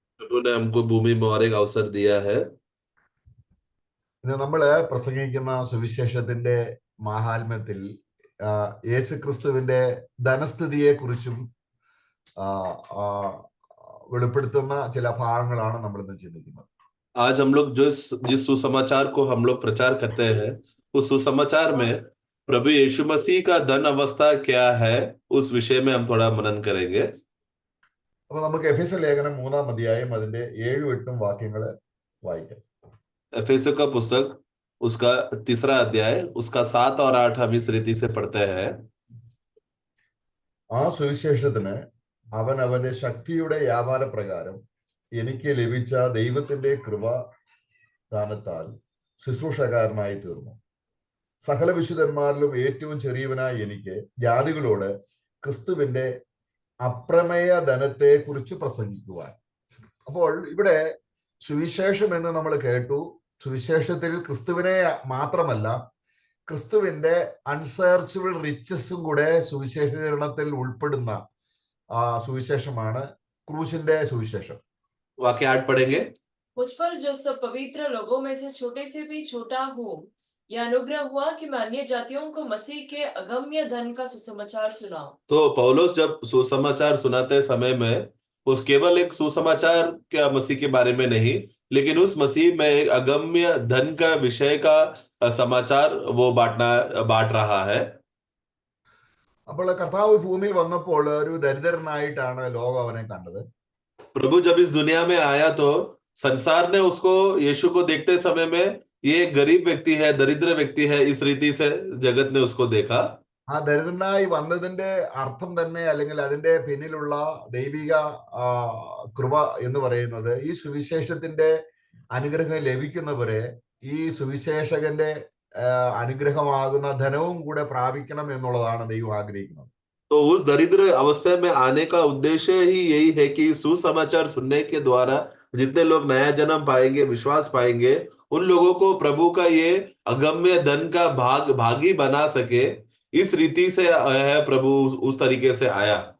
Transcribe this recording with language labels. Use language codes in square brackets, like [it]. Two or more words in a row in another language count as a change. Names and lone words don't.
[hi] प्रभु ने हमको भूमि में और एक अवसर दिया है। [ml] ഇന്ന് നമ്മള് പ്രസംഗിക്കുന്ന സുവിശേഷത്തിന്റെ മാഹാത്മ്യത്തിൽ യേശു ക്രിസ്തുവിന്റെ ധനസ്ഥിതിയെ കുറിച്ചും വെളിപ്പെടുത്തുന്ന ചില ഭാഗങ്ങളാണ് നമ്മൾ ഇന്ന് ചിന്തിക്കുന്നത്. [hi] आज हम लोग जिस सुसमाचार को हम लोग प्रचार करते हैं, उस सुसमाचार में प्रभु यीशु मसीह का धन अवस्था क्या है, उस विषय में हम थोड़ा मनन करेंगे। [ml] അപ്പൊ നമുക്ക് എഫേസ്യ ലേഖനം 3-ാം അധ്യായം അതിന്റെ 7-8 വാക്യങ്ങൾ വായിക്കാം. [hi] एफेसियों का पुस्तक उसका 3रा अध्याय उसका 7 और 8 हम इस रीति से पढ़ते हैं। [ml] ആ സുവിശേഷത്തിന് അവൻ അവന്റെ ശക്തിയുടെ വ്യാപാര പ്രകാരം എനിക്ക് ലഭിച്ച ദൈവത്തിന്റെ കൃപാദാനത്താൽ ശുശ്രൂഷകാരനായി തീർന്നു. സകല വിശുദ്ധന്മാരിലും ഏറ്റവും ചെറിയവനായി എനിക്ക് ജാതികളോട് ക്രിസ്തുവിന്റെ അപ്രമേയ ധനത്തെ കുറിച്ച് പ്രസംഗിക്കുവാൻ. അപ്പോൾ ഇവിടെ സുവിശേഷം എന്ന് നമ്മൾ കേട്ടു. സുവിശേഷത്തിൽ ക്രിസ്തുവിനെ മാത്രമല്ല, ക്രിസ്തുവിന്റെ [en] unsearchable riches [ml] കൂടെ സുവിശേഷീകരണത്തിൽ ഉൾപ്പെടുന്ന സുവിശേഷമാണ് ക്രൂശിന്റെ സുവിശേഷം. [hi] वाक्य 8 पढ़ेंगे। मुझ पर जो सब पवित्र लोगों में से छोटे से भी छोटा हूँ, यह अनुग्रह हुआ कि मैं अन्य जातियों को मसीह के अगम्य धन का सुसमाचार सुनाऊं। तो पौलुस जब सुसमाचार सुनाते समय में उस केवल एक सुसमाचार क्या मसीह के बारे में नहीं, लेकिन उस मसीह में एक अगम्य धन का विषय का समाचार वो बांट रहा है। [ml] അപ്പോൾ കർത്താവ് ഭൂമിയിൽ വന്നപ്പോൾ ഒരു ദരിദ്രനായിട്ടാണ് ലോകം അവനെ കണ്ടത്. [hi] प्रभु जब इस दुनिया में आया तो संसार ने उसको, यीशु को देखते समय में ये गरीब व्यक्ति है, दरिद्र व्यक्ति है, इस रीति से जगत ने उसको देखा। [ml] ആ ദരിദ്രനായി വന്നതിന്റെ അർത്ഥം തന്നെ, അല്ലെങ്കിൽ അതിന്റെ പിന്നിലുള്ള ദൈവിക കൃപ എന്ന് പറയുന്നത് ഈ സുവിശേഷത്തിന്റെ അനുഗ്രഹം ലഭിക്കുന്നവരെ ഈ സുവിശേഷകന്റെ അനുഗ്രഹമാകുന്ന ധനവും കൂടെ പ്രാപിക്കണം എന്നുള്ളതാണ് ദൈവം ആഗ്രഹിക്കുന്നത്. [hi] तो उस दरिद्र अवस्था में आने का उद्देश्य ही यही है कि सुसमाचार सुनने के द्वारा जितने लोग नया जन्म पाएंगे, विश्वास पाएंगे, उन लोगों को प्रभु का ये अगम्य धन का भागी बना सके, इस रीति से है प्रभु उस तरीके से आया।